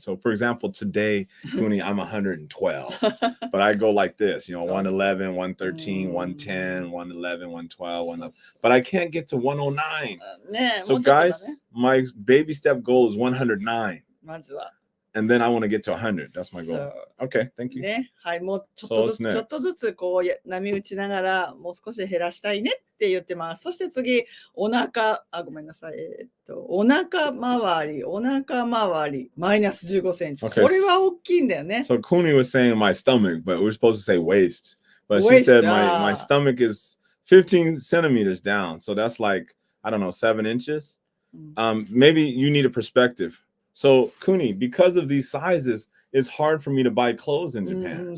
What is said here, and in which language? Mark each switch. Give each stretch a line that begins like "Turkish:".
English: So for example, today, Cooney, I'm 112. But I go like this, 111, 113, 110, 111, 112, 111. But I can't get to 109. So guys, my baby step goal is 109. And then I want to get to 100. That's my goal. Okay, thank you.
Japanese: ね、はい、もうちょっとずつこう波打ちながらもう少し減らしたいねって言ってます。そして次、ごめんなさい。お腹周り、マイナス15センチ。これは大きいんだよね。
English: So Cooney was saying my stomach, but we're supposed to say waist. But she said my stomach is 15 centimeters down. So that's like, I don't know, 7 inches. Maybe you need a perspective. So Cooney, because of these sizes, it's hard for me to buy clothes in Japan.